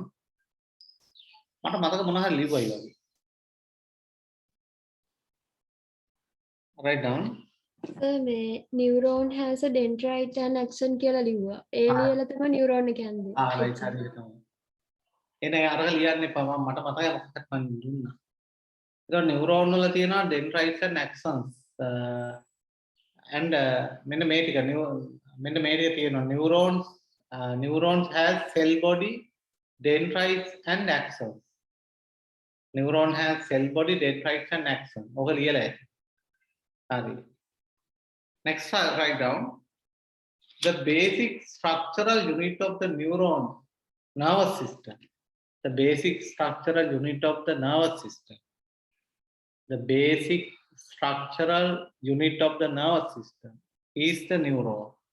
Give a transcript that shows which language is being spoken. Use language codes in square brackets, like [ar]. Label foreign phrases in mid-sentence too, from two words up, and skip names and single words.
[si] මට මතක මොනවා හරි ලියුවයි වගේ. [en] Write down. මේ neuron has a dendrite and axon [si] කියලා ලිව්වා. ඒ ලියලා තමයි neuron එක යන්නේ. right හරි තමයි. එනේ අරක ලියන්න එපා මට මතකයි මොකක්ද මම දුන්නා. ඒක neuron වල තියෙනවා [en] dendrites and axons. and [si] මෙන්න මේ ටික මෙන්න මේ ටික තියෙනවා [en] neurons has cell body, dendrites and axons. Neuron has cell body, dendrites and axons. [si] ඔක ලියලා ඇති. හරි. [en] Next write down the basic structural unit of the neuron nervous system. The basic structural unit of the nervous system. The basic structural unit of the nervous system is the neuron.